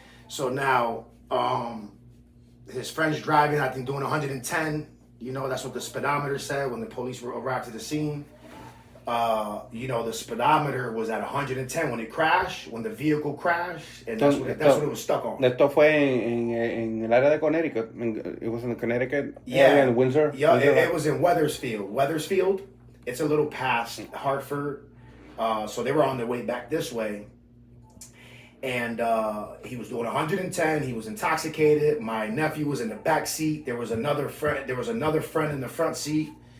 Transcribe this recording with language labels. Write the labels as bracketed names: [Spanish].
[English] So now, his friend's driving, I think doing 110. That's what the speedometer said when the police arrived to the scene. The speedometer was at 110 when it crashed, when the vehicle crashed, and that's what it was stuck on. [Spanish] Esto fue en el área de Connecticut. [English] It was in Connecticut. Yeah, in Windsor. Yeah, it was in Wethersfield. Wethersfield, it's a little past Hartford. So they were on their way back this way. And he was doing 110. He was intoxicated. My nephew was in the back seat. There was another friend in the front seat.